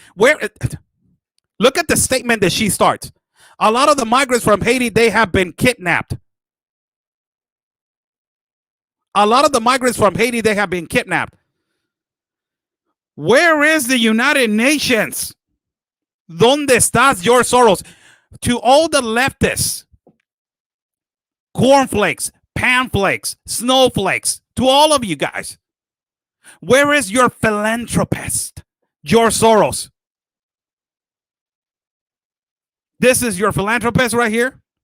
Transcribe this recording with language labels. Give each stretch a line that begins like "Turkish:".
English: Look at the statement that she starts. A lot of the migrants from Haiti, they have been kidnapped. A lot of the migrants from Haiti, they have been kidnapped. Where is the United Nations?
Spanish: ¿Dónde estás, George Soros?
English: To all the leftists, cornflakes, panflakes, snowflakes, to all of you guys, where is your philanthropist, George Soros? This is your philanthropist right here.